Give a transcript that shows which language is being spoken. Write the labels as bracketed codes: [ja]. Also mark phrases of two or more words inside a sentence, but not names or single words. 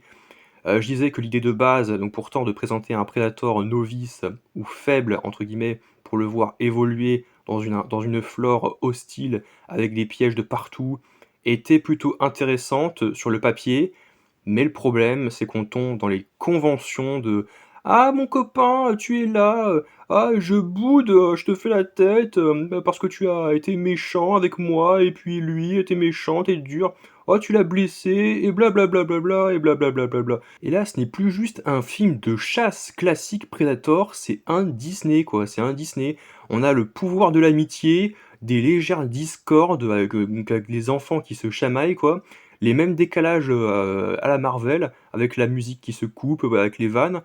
[fr] Je disais que l'idée de base, donc pourtant de présenter un Predator novice ou «faible» entre guillemets, pour le voir évoluer dans une flore hostile avec des pièges de partout, était plutôt intéressante sur le papier, mais le problème, c'est qu'on tombe dans les conventions de «Ah mon copain, tu es là, ah je boude, je te fais la tête, parce que tu as été méchant avec moi et puis lui était méchant, tu dur. Oh tu l'as blessé» et bla bla bla bla bla et bla bla bla bla bla. Et là, ce n'est plus juste un film de chasse classique Predator, c'est un Disney quoi, c'est un Disney. On a le pouvoir de l'amitié, des légères discordes donc avec les enfants qui se chamaillent quoi, les mêmes décalages, à la Marvel, avec la musique qui se coupe, avec les vannes.